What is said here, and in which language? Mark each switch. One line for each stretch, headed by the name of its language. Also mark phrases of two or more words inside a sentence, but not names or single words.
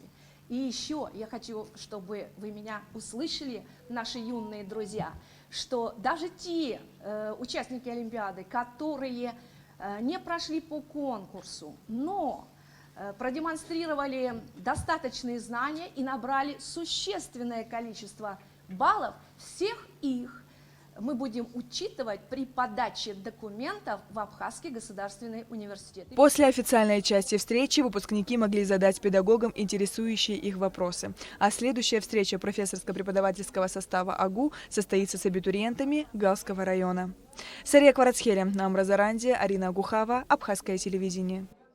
Russian: И еще я хочу, чтобы вы меня услышали, наши юные друзья, что даже те участники Олимпиады, которые не прошли по конкурсу, но продемонстрировали достаточные знания и набрали существенное количество баллов, всех их мы будем учитывать при подаче документов в Абхазский государственный университет. После официальной части встречи выпускники могли задать педагогам интересующие их вопросы. А следующая встреча профессорско-преподавательского состава АГУ состоится с абитуриентами Галского района. Сария Кварацхеля, Намра Заранди, Арина Гухава, Абхазское телевидение.